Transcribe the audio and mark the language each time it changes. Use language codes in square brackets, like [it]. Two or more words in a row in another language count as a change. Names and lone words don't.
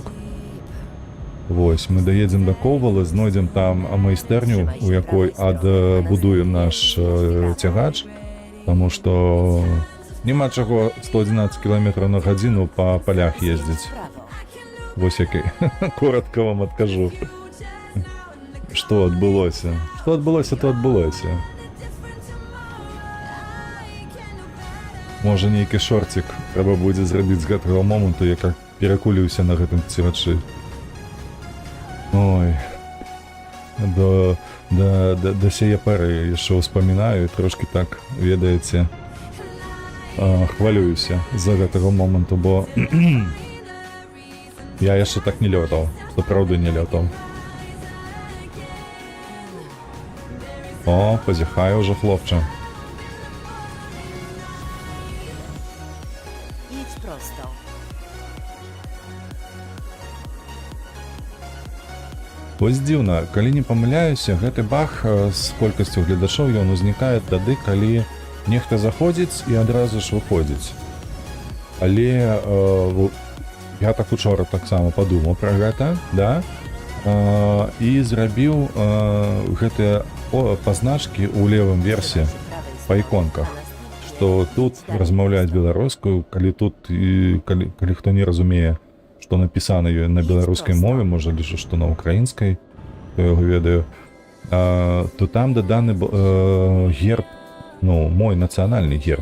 [be] Вось, мы даедзем да Коўвалы, знойдзем там майстэрню, у якой адбудуем наш цягач, таму што няма чаго 111 км на гадзіну па палях ездзіць. [pl] Prawo. [be] Вось який. Коротко вам адкажу. Што адбылося? Што адбылося, то адбылося. Можа, нейкі шорцік трэба будзе зрабіць з гэтага моманту, як перакуліўся на гэтым цягачы. Ой, да сяе пары яшчэ ўспамінаю, трошки так, ведаеце, хвалююся за гэтага моманту, бо я яшчэ так не лётаў, сапраўды не лётаў. О, пазяхае ўжо хлопча. [pl] Jedź prosto. [be] Вось дзіўна, калі не памыляюся, гэты баг з колькасцю гледачоў ён узнікае тады, калі нехта заходзіць і адразу ж выходзіць. Але я так учора таксама падумаў пра гэта, да? І зрабіў гэтыя пазначкі ў левым версе па іконках, што тут размаўляюць беларускую, калі тут калі хто не разумее, што напісана на беларускай мове, можа лічыць, што на украінскай, то яго ведаю, то там даданы герб, ну, мой нацыянальны герб.